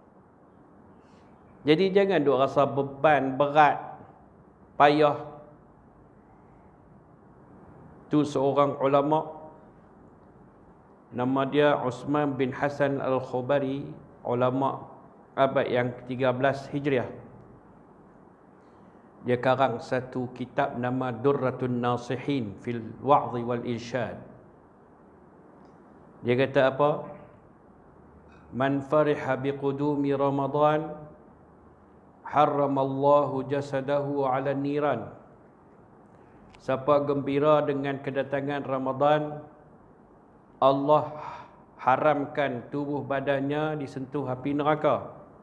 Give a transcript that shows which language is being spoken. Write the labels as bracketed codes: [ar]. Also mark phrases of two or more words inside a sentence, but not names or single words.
[ms] Jadi jangan duk rasa beban, berat, payah. Tu seorang ulama, nama dia Uthman bin Hasan Al-Khubari, ulama abad yang ke-13 Hijriah. Dia karang satu kitab nama Durratun Nasihin fil Wa'dhi wal Irsyad. Dia kata apa? [ar] من فرح بقدوم رمضان حرم الله جسده على النيران. [ms] Siapa gembira dengan kedatangan Ramadan, Allah haramkan tubuh badannya disentuh api neraka.